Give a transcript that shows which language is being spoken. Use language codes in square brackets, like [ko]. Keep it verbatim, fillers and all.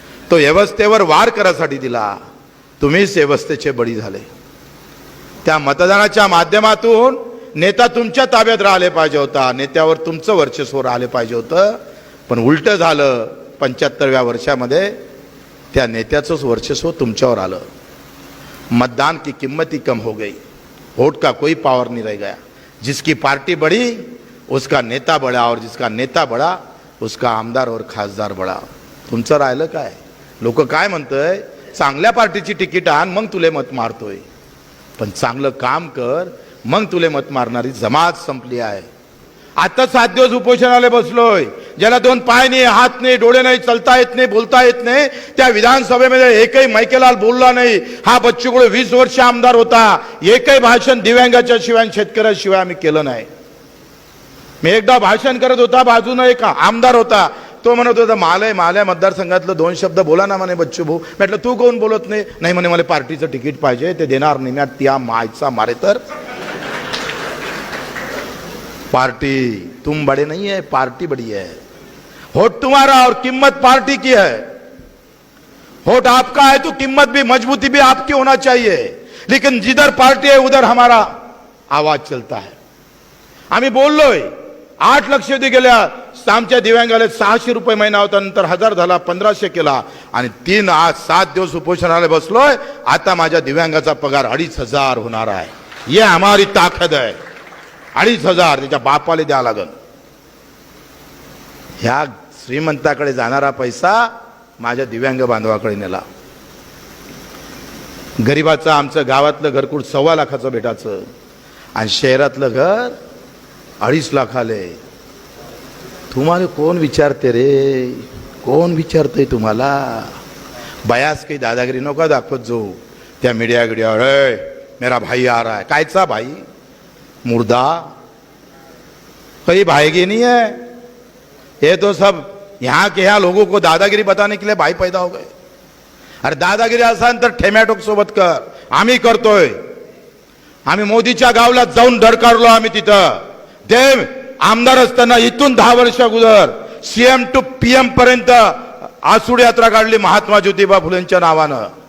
[mr] तो व्यवस्थेवर वार करायसाठी दिला. तुम्हीच व्यवस्थेचे बळी झाले. त्या मतदानाच्या माध्यमातून नेता तुमच्या ताब्यात राहिले पाहिजे होता, नेत्यावर तुमचं वर्चस्व राहिले पाहिजे होतं. पण उलटं झालं. पंच्याहत्तरव्या वर्षामध्ये त्या नेत्याचंच वर्चस्व तुमच्यावर आलं. [hi] मतदान की कीमत ही कम हो गई, वोट का कोई पावर नहीं रह गया. जिसकी पार्टी बड़ी उसका नेता बड़ा, और जिसका नेता बड़ा उसका आमदार और खासदार बड़ा. [mr] तुमचं राहिलं काय? लोक काय म्हणतंय, चांगल्या पार्टीची तिकीट आण मग तुले मत मारतोय. पण चांगलं काम कर मग तुले मत मारणारी जमात संपली आहे. आता सात दिवस उपोषणाला बसलोय. ज्याला दोन पाय नाही, हात नाही, डोळे नाही, चलता येत नाही, बोलता येत नाही, त्या विधानसभेमध्ये एकही मैकेलाल बोलला नाही. हा बच्चू कडू वीस वर्ष आमदार होता. एकही भाषण दिव्यांगाच्या शिवाय, शेतकऱ्याशिवाय आम्ही केलं नाही. मी एकदा भाषण करत होता, बाजूनं एक आमदार होता, तो म्हणत होता मालय मालय मतदारसंघातलं दोन शब्द बोला ना म्हणे बच्चू भाऊ. म्हटलं तू कोण बोलत नाही? नाही म्हणे मला पार्टीचं तिकीट पाहिजे, ते देणार नाही. मी त्या मायचा मारे तर [hi] पार्टी तुम बड़े नहीं है, पार्टी बड़ी है. वोट तुम्हारा और कीमत पार्टी की है. वोट आपका है तो कीमत भी मजबूती भी आपकी होना चाहिए, लेकिन जिधर पार्टी है उधर हमारा आवाज चलता है. [mr] आम्ही बोललोय, आठ लक्षवेधी गेल्या, आमच्या दिव्यांगाला सहाशे रुपये महिना होता, नंतर हजार झाला, पंधराशे केला, आणि तीन आज सात दिवस उपोषणाला बसलोय. आता माझ्या दिव्यांगाचा पगार अडीच हजार होणार आहे. [hi] ये हमारी [mr] ताकद आहे. अडीच हजार त्याच्या बापाला द्या लागल. ह्या श्रीमंताकडे जाणारा पैसा माझ्या दिव्यांग बांधवाकडे नेला. गरिबाचं आमचं गावातलं घरकुल सव्वा लाखाचं भेटायचं आणि शहरातलं घर अडीच लाख आले. तुम्हाला कोण विचारते रे? कोण विचारतंय तुम्हाला? बयास काही दादागिरी नका दाखवत जाऊ त्या मीडिया गिडियावर. [hi] अय मेरा भाई आ रहा है. [mr] कायचा भाई? [hi] मुर्दा. कहीं भाईगी नहीं है. ये तो सब यहाँ के यहाँ लोगों को दादागिरी बताने के लिए भाई पैदा हो गए. [mr] अरे दादागिरी असाल तर ठेम्याटोक सोबत कर. आम्ही करतोय. आम्ही मोदीच्या गावला जाऊन धडकारलो. आम्ही तिथं देव आमदार असताना इथून दहा वर्ष अगोदर सीएम टू पीएम पर्यंत आसूड यात्रा काढली महात्मा ज्योतिबा फुलेंच्या नावानं.